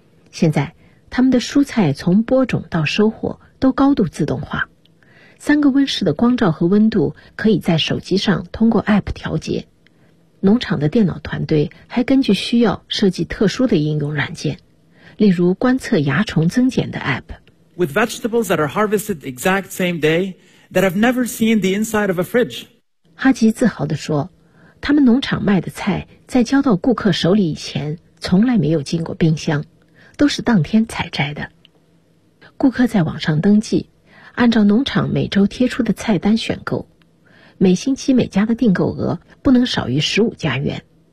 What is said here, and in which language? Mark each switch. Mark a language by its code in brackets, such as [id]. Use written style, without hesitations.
[zh] 现在，他们的蔬菜从播种到收获都高度自动化。三个温室的光照和温度可以在手机上通过 APP 调节，农场的电脑团队还根据需要设计特殊的应用软件，例如观测蚜虫增减的 APP。 [en] With vegetables that are harvested the exact same day that have never seen the inside of a fridge. [zh] 哈吉自豪地说，他们农场卖的菜在交到顾客手里以前从来没有进过冰箱，都是当天采摘的。顾客在网上登记，按照农场每周贴出的菜单选购，每星期每家的订购额不能少于15加元。